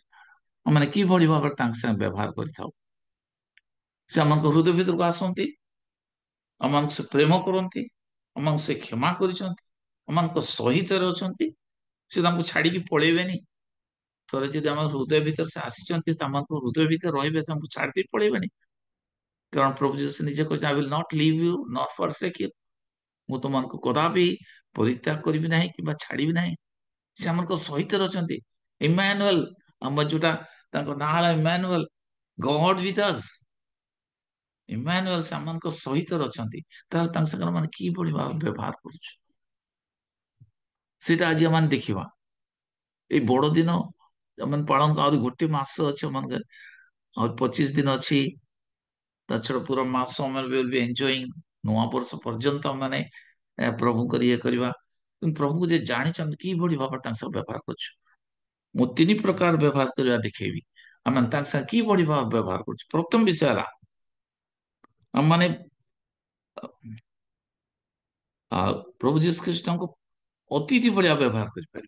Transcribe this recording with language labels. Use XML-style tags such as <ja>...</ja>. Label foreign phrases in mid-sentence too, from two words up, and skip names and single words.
<or>ଆମେ କିଭଳି ଭାବରେ ତାଙ୍କ ସାଙ୍ଗେ ବ୍ୟବହାର କରିଥାଉ। ସେ ଆମଙ୍କ ହୃଦୟ ଭିତରକୁ ଆସନ୍ତି, ଆମମାନଙ୍କୁ ସେ ପ୍ରେମ କରନ୍ତି, ଆମମାନଙ୍କୁ ସେ କ୍ଷମା କରିଛନ୍ତି, ଆମମାନଙ୍କ ସହିତ ଅଛନ୍ତି, ସେ ତାଙ୍କୁ ଛାଡିକି ପଳେଇବେନି। ଥରେ ଯଦି ଆମ ହୃଦୟ ଭିତରେ ସେ ଆସିଛନ୍ତି, ସେମାନଙ୍କ ହୃଦୟ ଭିତରେ ରହିବେ, ସେ ଆମକୁ ଛାଡିଦେଇ ପଳେଇବେନି। କାରଣ ପ୍ରଭୁ ଯୀଶୁ ନିଜେ କହିଛନ୍ତି,</or> <en>I will not leave you nor forsake you।</en> <or>ମୁଁ ତୁମମାନଙ୍କୁ କଦାପି ପରିତ୍ୟାଗ କରିବି ନାହିଁ କିମ୍ବା ଛାଡିବି ନାହିଁ। ସେ ଆମଙ୍କ ସହିତ ଅଛନ୍ତି। ଇମାନୁଏଲ, ଆମର ଯୋଉଟା ତାଙ୍କ ନାଁ ହେଲା ଇମାନୁଏଲ,</or> <en>God with us.</en> <or>ଇମାନୁଏଲ ସେ ଆମଙ୍କ ସହିତ ଅଛନ୍ତି। ତାହେଲେ ତାଙ୍କ ସାଙ୍ଗରେ ମାନେ କିଭଳି ଭାବେ ବ୍ୟବହାର କରୁଛୁ, ସେଇଟା ଆଜି ଆମେ ଦେଖିବା। ଏଇ ବଡ ଦିନ ଆମେ ପାଳନ, ଆହୁରି ଗୋଟେ ମାସ ଅଛି, ଏମାନଙ୍କ ଆହୁରି 25 ଦିନ ଅଛି। ତା ଛଡା ପୁରା ମାସ ଆମେ</or> <en>will be enjoying,</en> <or>ନୂଆ ବର୍ଷ ପର୍ଯ୍ୟନ୍ତ ମାନେ ପ୍ରଭୁଙ୍କର ଇଏ କରିବା। କିନ୍ତୁ ପ୍ରଭୁଙ୍କୁ ଯେ ଜାଣିଛନ୍ତି କିଭଳି ଭାବରେ ତାଙ୍କ ସହ ବ୍ୟବହାର କରୁଛୁ। ମୁଁ 3 ପ୍ରକାର ବ୍ୟବହାର କରିବା ଦେଖେଇବି, ଆମେ ତାଙ୍କ ସାଙ୍ଗେ କିଭଳି ଭାବେ ବ୍ୟବହାର କରୁଛୁ। ପ୍ରଥମ ବିଷୟ ହେଲା ଆମମାନେ ପ୍ରଭୁ ଯୀଶୁ ଖ୍ରୀଷ୍ଟଙ୍କୁ ଅତିଥି ଭଳିଆ ବ୍ୟବହାର କରିପାରିବୁ।</or>